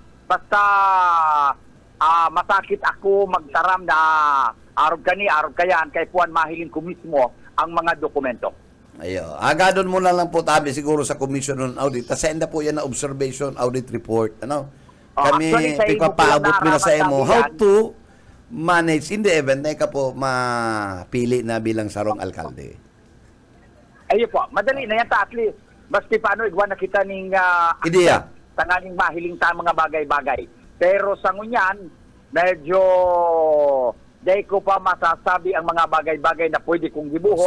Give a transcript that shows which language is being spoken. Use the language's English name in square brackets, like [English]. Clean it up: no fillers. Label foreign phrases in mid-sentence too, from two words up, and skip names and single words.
[Bikol] Basta masakit ako magtaram na arog kayan, kay puan mahiling ko mismo ang mga dokumento. Ayo, agadon mo lang po tabi siguro sa Commission on Audit. Senda po yan na observation audit report, Kami pipapaabot mo na sa imo [English] how to manage in the event [Bikol] na ka po mapili na bilang sarong alkalde. Ayo po, madali na yan ta at least. Basta paano igwan na kita ning Ideya. tanganing mahiling ta mga bagay-bagay. Pero sa ngunyan, medyo di ko pa masasabi ang mga bagay-bagay na pwede kong gibuhon.